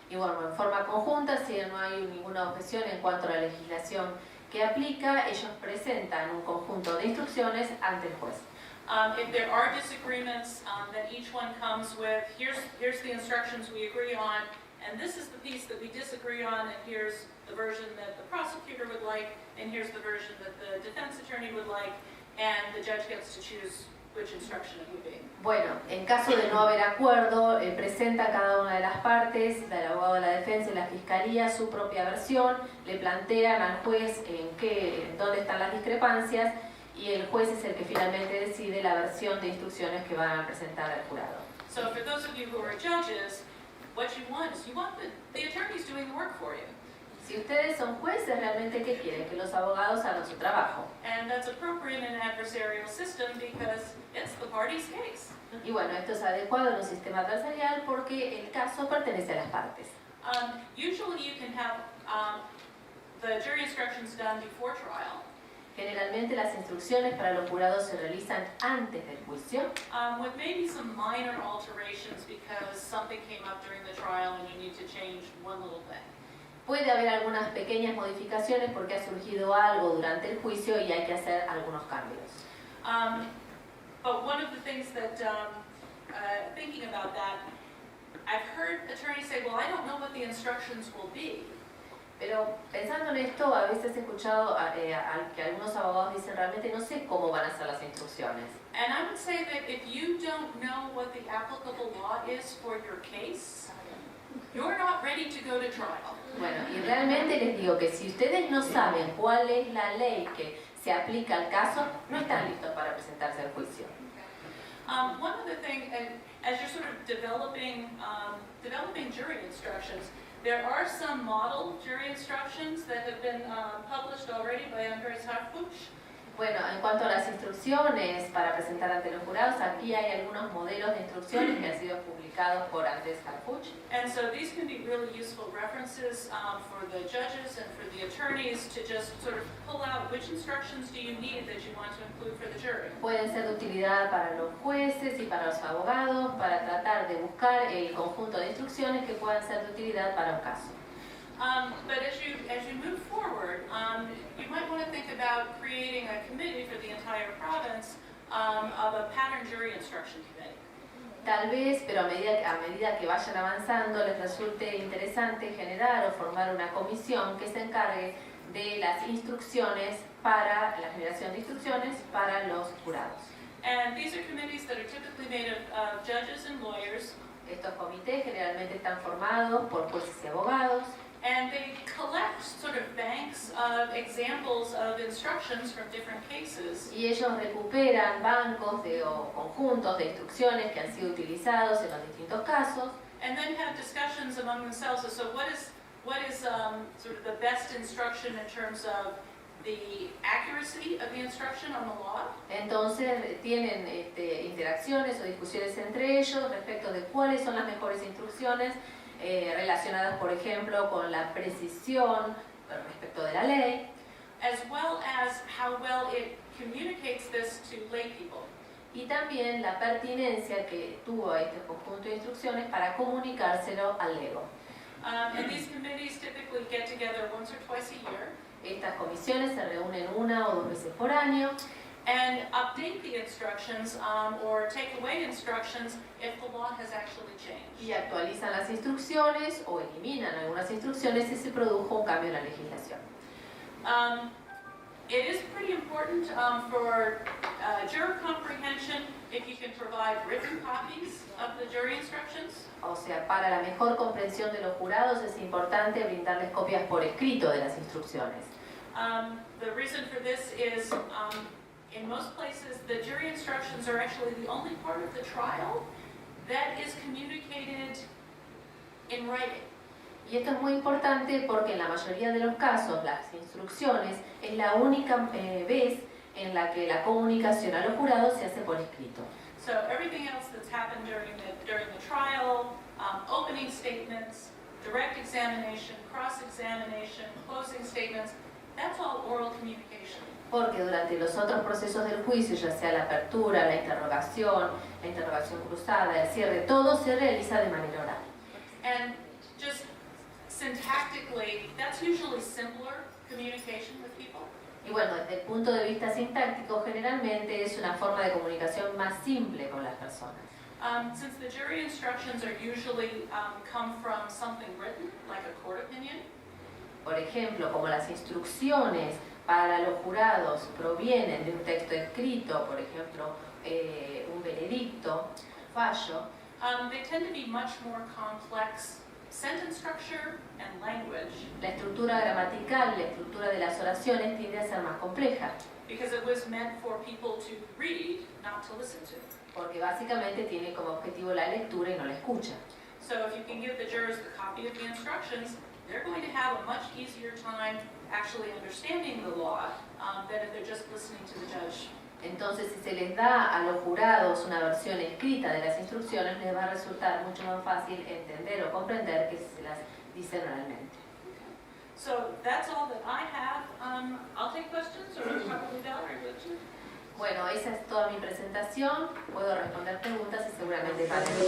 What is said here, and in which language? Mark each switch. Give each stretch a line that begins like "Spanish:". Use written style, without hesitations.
Spanish: Y bueno, en forma conjunta, si no hay ninguna objeción en cuanto a la legislación que aplica, ellos presentan un conjunto de instrucciones ante el juez.
English: If there are disagreements, then each one comes with, here's the instructions we agree on, and this is the piece that we disagree on, and here's the version that the prosecutor would like, and here's the version that the defense attorney would like, and the judge gets to choose which instruction it would be.
Spanish: Bueno, en caso de no haber acuerdo, presenta cada una de las partes, el abogado de la defensa y la fiscalía, su propia versión, le plantean al juez en dónde están las discrepancias y el juez es el que finalmente decide la versión de instrucciones que van a presentar al jurado.
English: So for those of you who are judges, what you want is you want the attorneys doing the work for you.
Spanish: Si ustedes son jueces, realmente ¿qué quieren? Que los abogados hagan su trabajo.
English: And that's appropriate in an adversarial system because it's the party's case.
Spanish: Y bueno, esto es adecuado en un sistema adversarial porque el caso pertenece a las partes.
English: Usually you can have the jury instructions done before trial.
Spanish: Generalmente las instrucciones para los jurados se realizan antes del juicio,
English: With maybe some minor alterations because something came up during the trial and you need to change one little thing.
Spanish: Puede haber algunas pequeñas modificaciones porque ha surgido algo durante el juicio y hay que hacer algunos cambios.
English: But one of the things that, thinking about that, I've heard attorneys say, well, I don't know what the instructions will be.
Spanish: Pero pensando en esto, a veces he escuchado que algunos abogados dicen realmente no sé cómo van a ser las instrucciones.
English: And I would say that if you don't know what the applicable law is for your case, you're not ready to go to trial.
Spanish: Bueno, y realmente les digo que si ustedes no saben cuál es la ley que se aplica al caso, no están listos para presentarse al juicio.
English: One other thing, and as you're sort of developing jury instructions, there are some model jury instructions that have been published already by Andres Harfuch.
Spanish: Bueno, en cuanto a las instrucciones para presentar ante los jurados, aquí hay algunos modelos de instrucciones que han sido publicados por Andrés Harfuch.
English: And so these can be really useful references for the judges and for the attorneys to just sort of pull out which instructions do you need that you want to include for the jury.
Spanish: Pueden ser de utilidad para los jueces y para los abogados para tratar de buscar el conjunto de instrucciones que puedan ser de utilidad para un caso.
English: But as you move forward, you might want to think about creating a committee for the entire province of a pattern jury instruction committee.
Spanish: Tal vez, pero a medida que vayan avanzando, les resulte interesante generar o formar una comisión que se encargue de las instrucciones para la generación de instrucciones para los jurados.
English: And these are committees that are typically made of judges and lawyers.
Spanish: Estos comités generalmente están formados por jueces y abogados.
English: And they collect sort of banks of examples of instructions from different cases.
Spanish: Y ellos recuperan bancos o conjuntos de instrucciones que han sido utilizados en los distintos casos.
English: And then have discussions among themselves as to what is sort of the best instruction in terms of the accuracy of the instruction on the law.
Spanish: Entonces tienen interacciones o discusiones entre ellos respecto de cuáles son las mejores instrucciones relacionadas, por ejemplo, con la precisión respecto de la ley,
English: as well as how well it communicates this to lay people.
Spanish: y también la pertinencia que tuvo este conjunto de instrucciones para comunicárselo al lego.
English: And these committees typically get together once or twice a year
Spanish: Estas comisiones se reúnen una o dos veces por año
English: and update the instructions or take away instructions if the law has actually changed.
Spanish: y actualizan las instrucciones o eliminan algunas instrucciones si se produjo un cambio en la legislación.
English: It is pretty important for juror comprehension if you can provide written copies of the jury instructions.
Spanish: O sea, para la mejor comprensión de los jurados es importante brindarles copias por escrito de las instrucciones.
English: The reason for this is in most places the jury instructions are actually the only part of the trial that is communicated in writing.
Spanish: Y esto es muy importante porque en la mayoría de los casos las instrucciones es la única vez en la que la comunicación a los jurados se hace por escrito.
English: So everything else that's happened during the trial, opening statements, direct examination, cross-examination, closing statements, that's all oral communication.
Spanish: Porque durante los otros procesos del juicio, ya sea la apertura, la interrogación cruzada, el cierre, todo se realiza de manera oral.
English: And just syntactically, that's usually simpler communication with people.
Spanish: Y bueno, desde el punto de vista sintáctico, generalmente es una forma de comunicación más simple con las personas.
English: Since the jury instructions are usually come from something written, like a court opinion,
Spanish: Por ejemplo, como las instrucciones para los jurados provienen de un texto escrito, por ejemplo, un veredicto, un fallo,
English: they tend to be much more complex sentence structure and language,
Spanish: la estructura gramatical, la estructura de las oraciones tiende a ser más compleja,
English: because it was meant for people to read, not to listen to.
Spanish: porque básicamente tiene como objetivo la lectura y no la escucha.
English: So if you can give the jurors the copy of the instructions, they're going to have a much easier time actually understanding the law than if they're just listening to the judge.
Spanish: Entonces, si se les da a los jurados una versión escrita de las instrucciones, les va a resultar mucho más fácil entender o comprender que se las dicen oralmente.
English: So that's all that I have. I'll take questions, or probably Valerie would too.
Spanish: Bueno, esa es toda mi presentación. Puedo responder preguntas y seguramente para